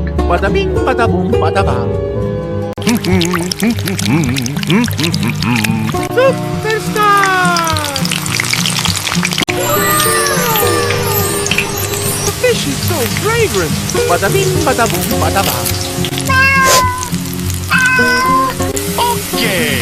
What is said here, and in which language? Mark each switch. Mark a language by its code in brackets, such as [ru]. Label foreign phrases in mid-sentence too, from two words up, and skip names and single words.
[en] Bada bing, bada boom, bada bang. Superstar! The fish is so fragrant. Bada bing, bada boom, bada bang. Okay.